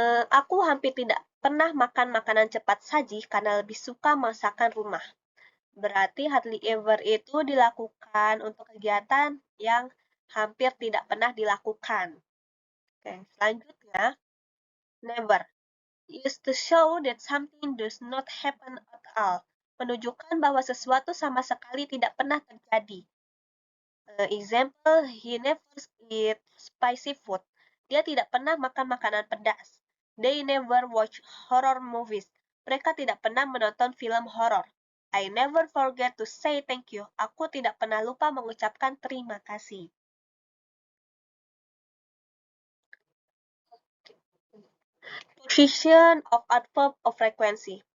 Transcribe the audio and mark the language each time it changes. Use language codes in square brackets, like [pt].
[id] Aku hampir tidak pernah makan makanan cepat saji karena lebih suka masakan rumah. Berarti hardly ever itu dilakukan untuk kegiatan yang hampir tidak pernah dilakukan. Oke, selanjutnya, never. [en] Used to show that something does not happen at all. [id] Menunjukkan bahwa sesuatu sama sekali tidak pernah terjadi. [en] Example, he never eat spicy food. [id] Dia tidak pernah makan makanan pedas. [en] They never watch horror movies. [id] Mereka tidak pernah menonton film horor. [en] I never forget to say thank you. [id] Aku tidak pernah lupa mengucapkan terima kasih. [en] Position of adverb of frequency.